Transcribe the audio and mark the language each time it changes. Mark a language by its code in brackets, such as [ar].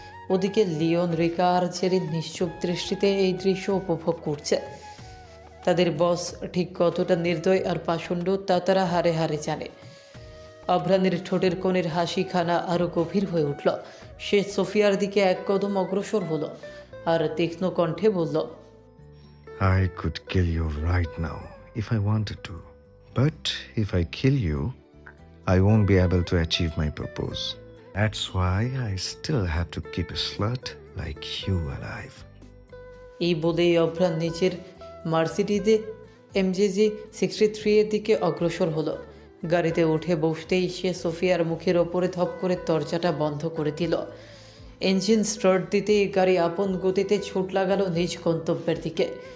[bn] ওদিকে লিওন, রিকা আর জেরিন নিশ্চুপ দৃষ্টিতে এই দৃশ্য উপভোগ করছে। তাদের বস ঠিক কতটা নির্দয় আর পাষণ্ড তা তারা হারে হারে জানে। অভ্রানের ঠোঁটের কোণের হাসিখানা আরও গভীর হয়ে উঠল। সে সোফিয়ার দিকে এক কদম অগ্রসর হলো আর তীক্ষ্ণ কণ্ঠে বলল, [en] I could kill you right now if I wanted to. But if I kill you, I won't be able to achieve my purpose. That's why I still have to keep a slut like you alive. [bn] এই বলেই অভ্রান নিজের মার্সিডিজে MGG 63 এর দিকে অগ্রসর হলো। গাড়িতে উঠে বসতেই সে সোফিয়ার মুখের ওপরে ধপ করে দরজাটা বন্ধ করে দিল। ইঞ্জিন স্টার্ট দিতেই গাড়ি আপন গতিতে ছুট লাগালো নিজ গন্তব্যের দিকে।